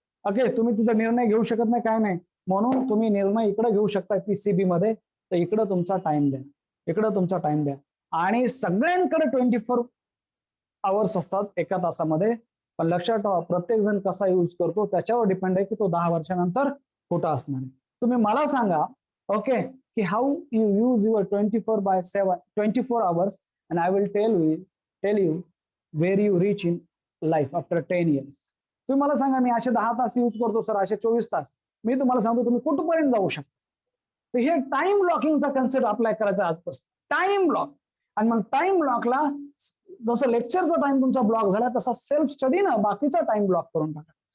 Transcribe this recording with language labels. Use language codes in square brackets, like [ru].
[mr] Okay, तुम्ही तिथं निर्णय घेऊ शकत नाही, काय नाही, म्हणून तुम्ही निर्णय इकडे घेऊ शकता PCB मध्ये. तर इकडं तुमचा टाइम द्या, इकडं तुमचा टाइम द्या. आणि सगळ्यांकडे 24 आवर्स असतात एका तासामध्ये. पण लक्षात ठेवा, प्रत्येक जण कसा यूज करतो त्याच्यावर डिपेंड आहे की तो 10 वर्षानंतर कुठं असणार आहे. तुम्ही मला सांगा, ओके, की [en] How you use your 24 hours and I will tell you where you reach in life after 10 years. [mr] तुम्ही मला सांगा, मी असे 10 तास यूज करतो सर, असे 24 तास, मी तुम्हाला सांगतो तुम्ही कुठपर्यंत जाऊ शकता. तर हे टाइम ब्लॉकिंगचा कन्सेप्ट अप्लाय करायचा आजपासून. Time block. आणि मग टाइम ब्लॉकला जसं लेक्चरचा टाइम तुमचा ब्लॉक झाला तसा सेल्फ स्टडी ना बाकीचा टाइम ब्लॉक करून टाका.